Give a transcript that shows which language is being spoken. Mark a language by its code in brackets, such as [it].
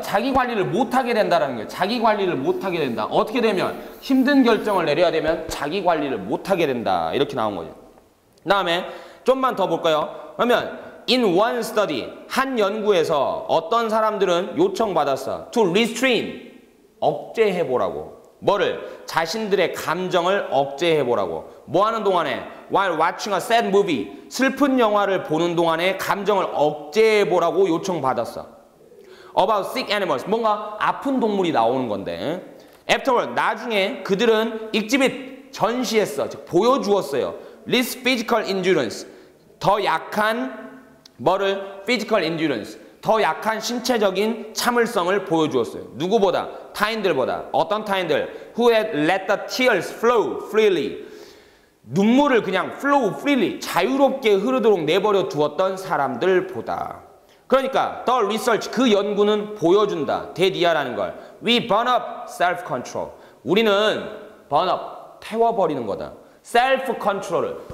[ko] 자기관리를 못하게 된다는 거예요. 자기관리를 못하게 된다. 어떻게 되면? 힘든 결정을 내려야 되면 자기관리를 못하게 된다. 이렇게 나온 거죠. 그 다음에 좀만 더 볼까요? 그러면 [en] in one study, [ko] 한 연구에서 어떤 사람들은 요청받았어. [en] to restrain, [ko] 억제해보라고. 뭐를? 자신들의 감정을 억제해보라고. 뭐 하는 동안에? [en] While watching a sad movie, [ko] 슬픈 영화를 보는 동안에 감정을 억제해보라고 요청받았어. [en] About sick animals, [ko] 뭔가 아픈 동물이 나오는 건데. Afterward, 나중에 그들은 exhibit, 전시했어. 즉 보여주었어요. [en] Less physical endurance, [ko] 더 약한 뭐를? [en] physical endurance, [ko] 더 약한 신체적인 참을성을 보여주었어요. 누구보다? 타인들보다. 어떤 타인들? [en] Who had let the tears flow freely. [ko] 눈물을 그냥 [en] flow freely, [ko] 자유롭게 흐르도록 내버려 두었던 사람들보다. 그러니까 [en] the research, [ko] 그 연구는 보여준다. 대디아라는 걸. [en] We burn up self-control. [ko] 우리는 burn up, 태워버리는 거다. self-control을.